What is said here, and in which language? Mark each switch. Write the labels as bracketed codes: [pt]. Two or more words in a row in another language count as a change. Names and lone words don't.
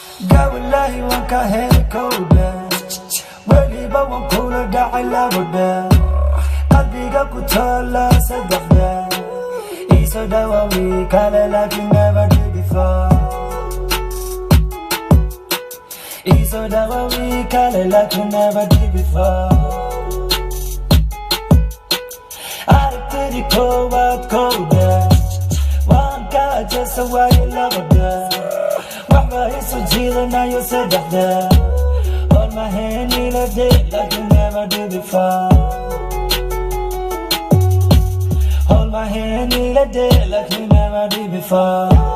[so] Gaa wallaahi waan ka helay kowda. Weliba waan kula dhacay labada. Qalbiga ku taala saddexda. Ii soo dhawaawi kale laakiin [en] never did before. [so] Ii soo dhawaawi kale laakiin [en] never did before. [so] Aragtidii koowaad kowda. Waan ka jeesa waayo labada. Waxba ii soo jiidanayo saddexda. [en] Hold my hand in a day like you never did before. Hold my hand in a day like you never did before.